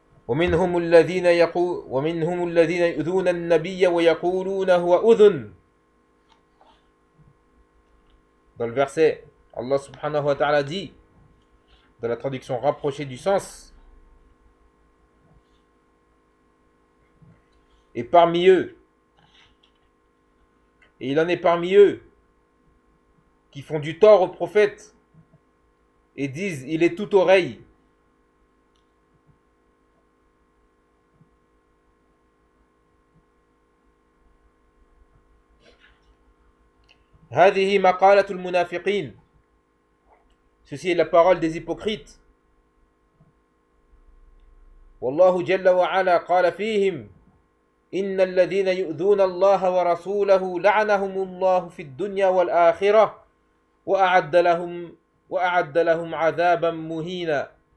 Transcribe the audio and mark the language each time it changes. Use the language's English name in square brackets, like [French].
[Arabic] ومنهم الذين يقول ومنهم الذين يؤذون النبي ويقولون هو أذن. [French] Dans le verset, Allah subhanahu wa ta'ala dit, dans la traduction rapprochée du sens, et parmi eux, et il en est parmi eux qui font du tort au prophète et disent il est tout oreille. [Arabic] هذه مقالة المنافقين. [French] Ceci est la parole des hypocrites. [Arabic] والله جل وعلا قال فيهم إن الذين يؤذون الله ورسوله لعنهم الله في الدنيا والآخرة وأعد لهم عذابا مهينا.